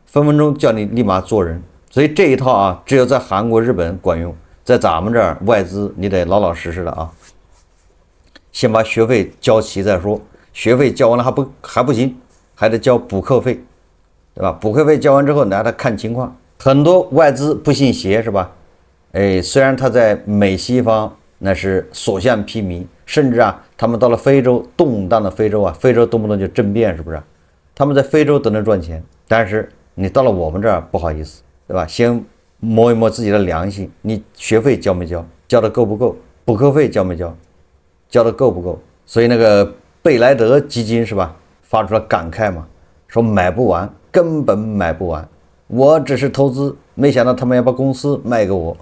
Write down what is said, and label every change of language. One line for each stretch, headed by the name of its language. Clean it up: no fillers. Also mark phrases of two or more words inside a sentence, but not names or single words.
Chinese: 分分鐘叫你立馬做人，所以這一套啊，只有在韓國、日本管用，在咱們這兒外資你得老老實實的啊，先把學費交齊再說。學費交完了還不行，還得交補課費，對吧？補課費交完之後，拿它看情況。很多外資不信邪是吧？哎，雖然他在美西方那是所向披靡，甚至啊，他們到了非洲，動盪的非洲啊，非洲動不動就政變，是不是？他們在非洲都能賺錢。但是你到了我們這兒不好意思，对吧？先摸一摸自己的良心，你學費交沒交？交的夠不夠？補課費交沒交？交的夠不夠？所以那個貝萊德基金是吧，發出了感慨嘛，說買不完，根本買不完。我只是投資，沒想到他們要把公司賣給我。